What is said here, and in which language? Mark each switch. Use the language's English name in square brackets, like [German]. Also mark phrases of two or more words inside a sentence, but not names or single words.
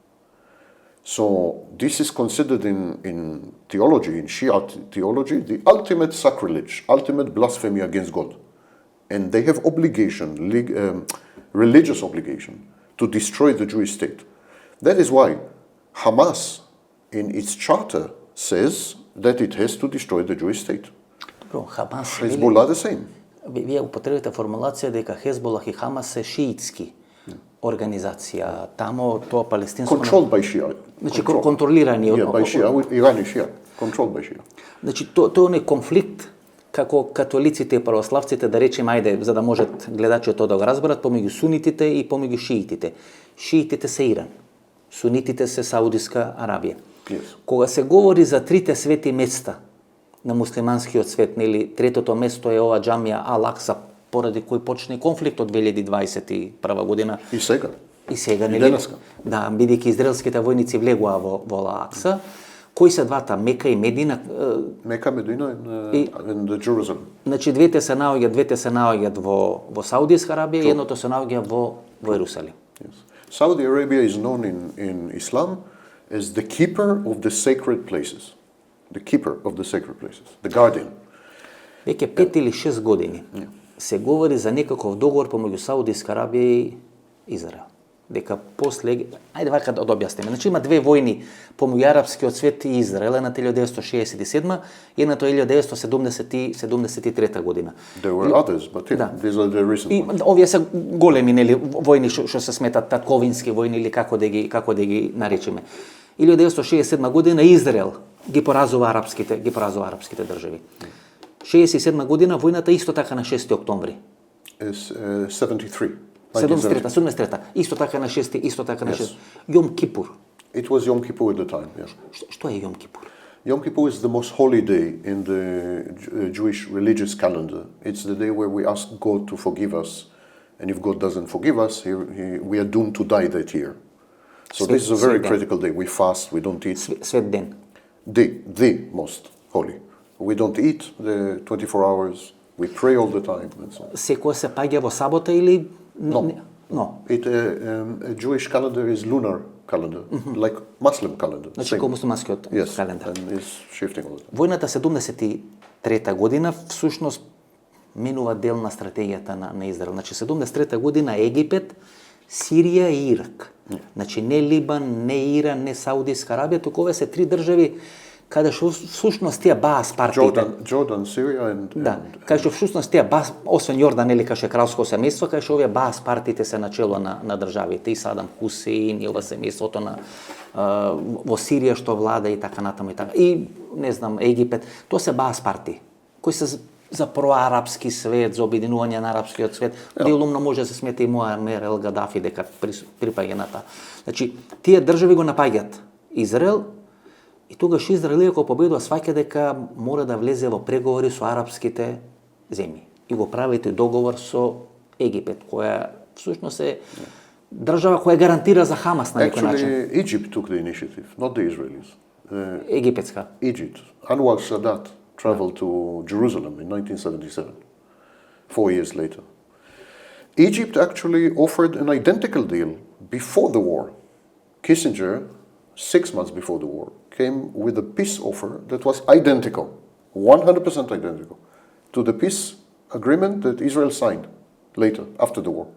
[English] So this is considered in theology, in Shia theology, the ultimate sacrilege, ultimate blasphemy against God. And they have obligation, religious obligation, to destroy the Jewish state. That is why Hamas, in its charter, says that it has to destroy the Jewish state. Hezbollah the same. [Macedonian] Вие употребите формулација дека Хезболах и Хамас се шиитски организација. Тамо тоа палестинско... [English] Controlled by Shia. [Macedonian] Значи, контролирани од... [English] Yeah, by Shia, Iran is Shia. Controlled by Shia. [Macedonian] Значи, тоа е конфликт како католиците и православците, да речем, ајде, за да можат гледачите тоа да го разберат, помеѓу сунитите и помеѓу шиитите. Шиитите се Иран, сунитите се Саудиска Арабија. [English] Yes. [Macedonian] Кога се говори за трите свети места на муслиманскиот свет, нели, третото место е ова џамија Ал-Акса, поради кој почне конфликт од 2021 година. И сега. И сега, нели? Да, бидејќи израелските војници влегуваа во Ал-Акса. Кои се двата, Мека и Медина? Мека, Медина и Jerusalem. Значи двете се наоѓаат во Саудиска Арабија и едното се наоѓа во Јерусалим. Yes. [English] Saudi Arabia is known in Islam as the keeper of the sacred places. The keeper of the sacred places, the guardian. [Macedonian] Веќе 5 или 6 години се говори за некаков договор помеѓу Саудиска Арабија и Израел. Дека после, ајде вака да објасниме. Значи има две војни помеѓу арапскиот свет и Израел, едната 1967 и едната 1973 година. [English] There were others, but these are the recent ones. [Macedonian] И овие се големи, нели, војни што се сметат татковински војни или како да ги наречеме. 1967 година Израел ги поразува арапските држави. 67 година војната исто така на 6 октомври. 73. 73-та. Исто така на 6, исто така на 6. Йом Кипур. [English] It was Yom Kippur at the time, yes. [Macedonian] Што е Йом Кипур? [English] Yom Kippur is the most holy day in the Jewish religious calendar. It's the day where we ask God to forgive us. And if God doesn't forgive us, we are doomed to die that year. So this is a very critical day. We fast, we don't eat. [Macedonian] Свет ден. [English] The most holy. We don't eat the 24 hours. We pray all the time and so on. [Macedonian] Секој се паѓа во сабота или [English] No. A Jewish calendar is lunar calendar, like Muslim calendar. [Macedonian] Значи како муслиманскиот календар. [English] And is shifting all the time. [Macedonian] Војната 73-та година всушност менува дел на стратегијата на Израел. Значи 73-та година Египет, Сирија и Ирак. Значи не Либан, не Иран, не Саудиска Арабија, туку овие се три држави каде што всушност тие баас партиите. [English] Jordan, Syria and [Macedonian] каде што всушност тие баас, освен Јордан или каде што е кралско семејство, каде што овие баас партиите се начело на државите, и Садам Хусеин, и ова семејството на во Сирија што влада и така натаму и така. И не знам, Египет, тоа се баас партии кои се за проарапски свет, за обединување на арапскиот свет. Делумно може да се смета и Муамер ел Гадафи дека припаѓа на таа. Значи, тие држави го напаѓаат Израел, и тогаш Израел ако победува сваќа дека мора да влезе во преговори со арапските земји. И го правите договор со Египет, која всушност е држава која гарантира за Хамас на некој начин. [English] Actually, Egypt took the initiative, not the Israelis. [Macedonian] Египетска. [English] Egypt. Anwar Sadat traveled to Jerusalem in 1977, 4 years later. Egypt actually offered an identical deal before the war. Kissinger, 6 months before the war, came with a peace offer that was identical, 100% identical, to the peace agreement that Israel signed later, after the war.